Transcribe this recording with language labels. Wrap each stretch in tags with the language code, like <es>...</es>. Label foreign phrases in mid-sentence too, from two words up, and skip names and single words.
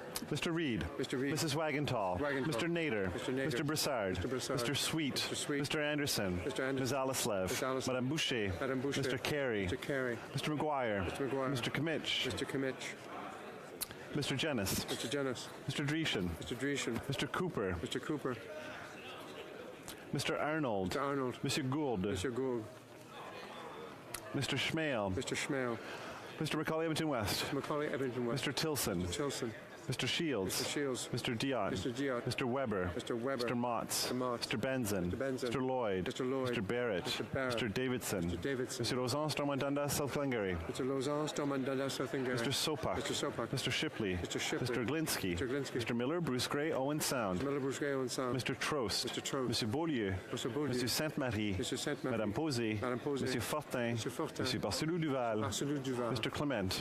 <en>Mr. Reid. Mr. Reid. Mrs. Wagentall. Wagentall. Mr. Nader. Mr. Nader. Mr. Broussard. Mr. Broussard. Mr. Sweet. Mr. Sweet. Mr. Anderson. Mr. Anderson. Ms. Alislev. Ms. Alislev. Madame Boucher. Madame Boucher. Mr. Carey. Mr. Carey. Mr. McGuire. Mr. McGuire. Mr. Kimmich. Mr. Kimmich. Mr. Jennis. Mr. Jennis. Mr. Dreeshen. Mr. Dreeshen. Mr. Cooper. Mr. Cooper. Mr. Arnold. Mr. Arnold. Monsieur Gould. Mr. Gould. Mr. Schmale. Mr. Schmale. Mr. Macaulay Edmonton West. Mr. Macaulay Edmonton West. Mr. Tilson. Mr. Tilson. Mr. Shields. Mr. Shields. Mr. Diot. Mr. Diot. Mr. Weber. Mr. Weber. Mr. Motts. Mr. Motts. Mr. Benson. Mr. Benson. Mr. Lloyd. Mr. Lloyd. Mr. Barrett. Mr. Barrett. Mr. Davidson. Mr. Davidson. Mr. Lausanne, Stormont Dundas, South Glengarry. Mr. Lausanne, Stormont Dundas, South Glengarry. Mr. Sopak. Mr. Sopak. Mr. Shipley. Mr. Shipley. Mr. Glinsky. Mr. Glinsky. Mr. Miller, Bruce Gray, Owen Sound. Mr. Miller, Bruce Gray, Owen Sound. Mr. Trost. Mr. Trost. Monsieur Beaulieu. Mr. Beaulieu. Monsieur Sainte-Marie. Mr. Sainte-Marie. Madame Posey. Madame Posey. Monsieur Fortin. Monsieur Fortin. Monsieur Barcelou Duval. Barcelou Duval. Mr. Clement.</en>